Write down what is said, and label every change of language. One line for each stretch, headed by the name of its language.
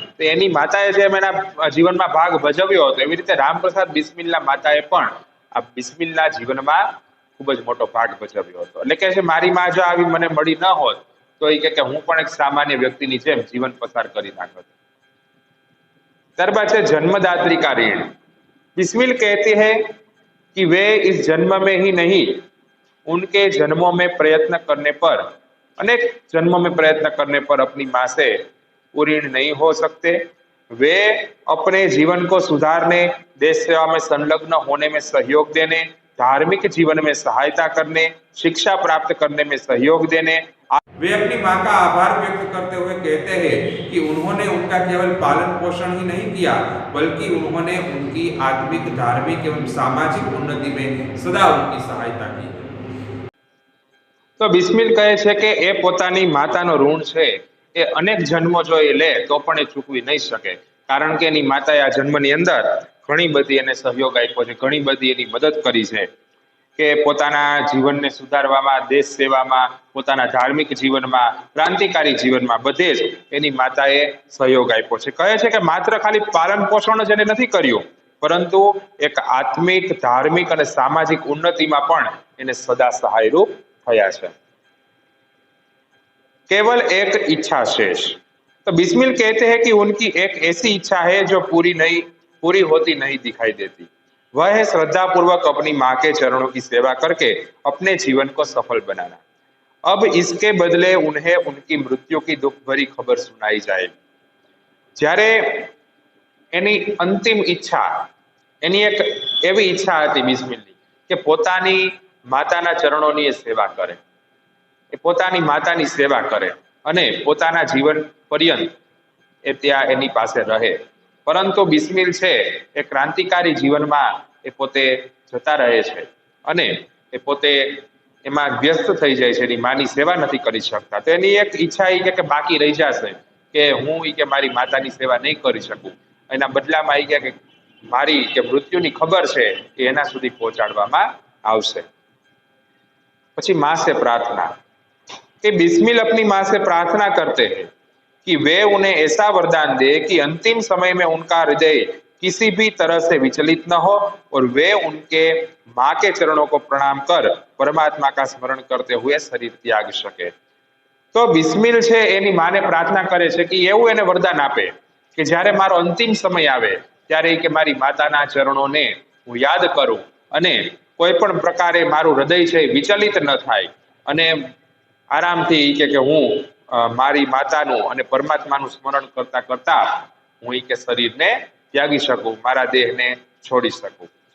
Gujarati: તો એની માતાએ જેમ એના જીવનમાં ભાગ ભજવ્યો હતો એવી રીતે રામપ્રસાદ બિસ્મિલના માતાએ પણ આ બિસ્મિલના જીવનમાં ખૂબ જ મોટો ભાગ ભજવ્યો હતો. એટલે કે છે મારી માં જો આવી મને મળી ન હોત તો એ કે હું પણ એક સામાન્ય વ્યક્તિની જેમ જીવન પસાર કરી નાખત. ત્યારબાદ છે
Hindi: जन्मदात्री का ऋण. बिस्मिल कहती है कि वे इस जन्म में ही नहीं उनके जन्मों में प्रयत्न करने पर, अनेक जन्मों में प्रयत्न करने पर अपनी माँ से ऋण नहीं हो सकते. वे अपने जीवन को सुधारने, देश सेवा में संलग्न होने में सहयोग देने, धार्मिक जीवन में सहायता करने, शिक्षा प्राप्त करने में सहयोग देने. वे अपनी माँ का आभार व्यक्त करते हुए कहते हैं कि उन्होंने उनका केवल पालन पोषण ही नहीं किया बल्कि उन्होंने उनकी आत्मिक, धार्मिक एवं सामाजिक उन्नति में सदा उनकी सहायता की.
Gujarati: तो बिस्मिल કહે છે કે એ પોતાની માતાનો ઋણ છે એ અનેક જન્મો જો એ લે તો પણ એ ચૂકવી નહીં શકે, કારણ કે એની માતાએ આ જન્મની અંદર ઘણી બધી એને સહયોગ આપ્યો છે, ઘણી બધી એની મદદ કરી છે કે પોતાના જીવનને સુધારવામાં, દેશ સેવામાં, પોતાના ધાર્મિક જીવનમાં, ક્રાંતિકારી જીવનમાં બધે જ એની માતાએ સહયોગ આપ્યો છે. કહે છે કે માત્ર ખાલી પાલન પોષણ જ એને નથી કર્યું પરંતુ એક આત્મિક, ધાર્મિક અને સામાજિક ઉન્નતિમાં પણ એને સદા સહાયરૂપ થયા છે.
Hindi: केवल एक इच्छा शेष. तो बिस्मिल कहते हैं कि उनकी एक ऐसी इच्छा है जो पूरी होती नहीं दिखाई देती. वह है श्रद्धा पूर्वक अपनी माँ के चरणों की सेवा करके अपने जीवन को सफल बनाना. अब इसके बदले उन्हें उनकी मृत्यु की दुख भरी खबर सुनाई जाए.
Gujarati: જ્યારે એની અંતિમ ઈચ્છા, એની એક એવી ઈચ્છા હતી બિસ્મિલની કે પોતાની માતાના ચરણોની એ સેવા કરે, એ પોતાની માતાની સેવા કરે અને પોતાના જીવન પર્યંત એ ત્યાં એની પાસે રહે. પરંતુ બિસ્મિલ છે એ ક્રાંતિકારી જીવનમાં એ પોતે જતા રહે છે અને એ પોતે એમાં વ્યસ્ત થઈ જાય છે, એની માની સેવા નથી કરી શકતા, તો એની એક ઈચ્છા એ કે બાકી રહી જશે કે હું કે મારી માતાની સેવા નહીં કરી શકું, એના બદલામાં એ કે મારી કે મૃત્યુની ખબર છે એ એના સુધી પહોંચાડવામાં આવશે।
Hindi: પછી माँ से प्रार्थना कि बिस्मिल अपनी माँ से प्रार्थना करते हैं कि वे उन्हें ऐसा वरदान दे कि अंतिम समय में उनका हृदय किसी भी तरह से विचलित न हो और वे उनके माँ के चरणों को प्रणाम कर परमात्मा का स्मरण करते हुए शरीर त्याग सके।
Gujarati: तो बिस्मिल છે એની માને પ્રાર્થના કરે છે કે એવું એને વરદાન આપે કે જ્યારે મારો અંતિમ સમય આવે ત્યારે કે મારી માતાના ચરણોને હું યાદ કરું અને કોઈ પણ પ્રકારે મારું હૃદય છે વિચલિત ન થાય અને આરામથી કે હું મારી માતાનું અને પરમાત્માનું સ્મરણ કરતા કરતા હું કે શરીરને ત્યાગી શકું, મારા દેહને છોડી શકું।